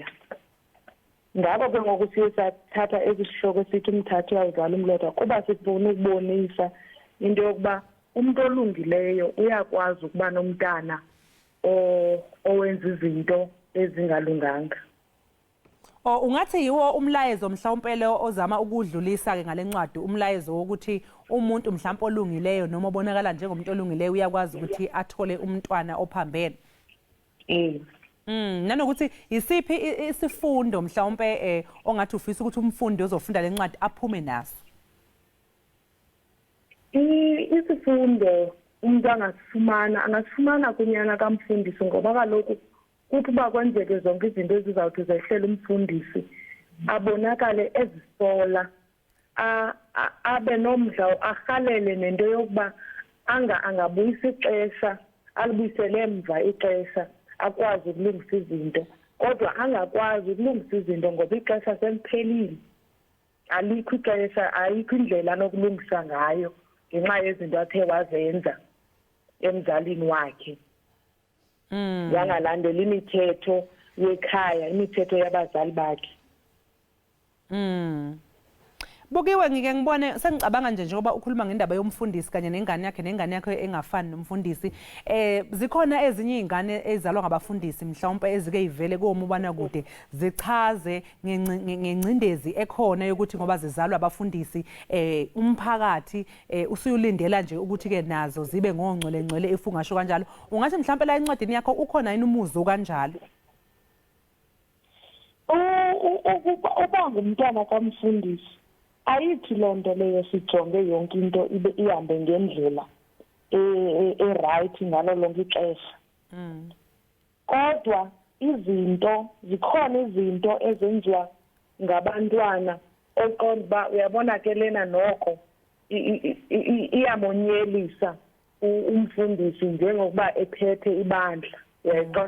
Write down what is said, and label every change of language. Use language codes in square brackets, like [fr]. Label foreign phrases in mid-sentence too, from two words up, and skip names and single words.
[xh] Ngako ke ngoku siye sathatha esi sihloko sithi umthathi uyawuzala umlotha kuba sifuna ukubonisa into yokuba umuntu olungileyo uyakwazi ukuba nomntana owenza izinto ezingalunganga. [zu] Ungathi yiwo umlayezo mhlawumbe lo ozama ukudlulisa ke ngalencwadi, umlayezo wokuthi umuntu mhlawumbe olungileyo noma obonakala njengomuntu olungileyo uyakwazi ukuthi athole umntwana ophambene. Nanokuthi isiphi isifundo mhlawumbe ongathi ufisa ukuthi umfundi ozofunda lencwadi aphume naso? [xh] Isifundo umuntu angasifumana kunyana kamfundisi, ngoba kaloku kuthi uba kwenzeke zonke izinto ezizawuthi zehlela umfundisi abonakale ezisola, abe nomdla, arhalele nento yokuba angabuyisa ixesha, alibuyisele emva ixesha, akwazi ukulungisa izinto. Kodwa angakwazi ukulungisa izinto ngoba ixesha seliphelile, alikho ixesha, ayikho indlela anokulungisa ngayo ngenxa yezinto athe wazenza emzalini wakhe. Yangalandela imithetho yekhaya, imithetho yabazali bakhe. [zu] Bukiwe ngike ngibone, sengicabanga nje njengoba ukhuluma ngendaba yomfundisi kanye nengane yakhe engafani nomfundisi. Zikhona ezinye izingane ezalwa ngabafundisi mhlawumbe ezike ivele komubana kude zichaze ngengcindezi ekhona yokuthi ngoba zizalwa abafundisi umphakathi usuyulindela nje ukuthi ke nazo zibe ngongcwele efungasho kanjalo. Ungathi mhlawumbe la encwadini yakho ukhona yini umuzo kanjalo? [xh] Uba ngumntwana kamfundisi ayithi loo nto leyo sijonge yonke into ibe ihambe ngendlela right ngalo lonke ixesha. Kodwa zikhona izinto ezenziwa ngabantwana oqonda uba uyabona ke lena noko iyamonyelisa umfundisi njengokuba ephethe ibandla, uyaqonda?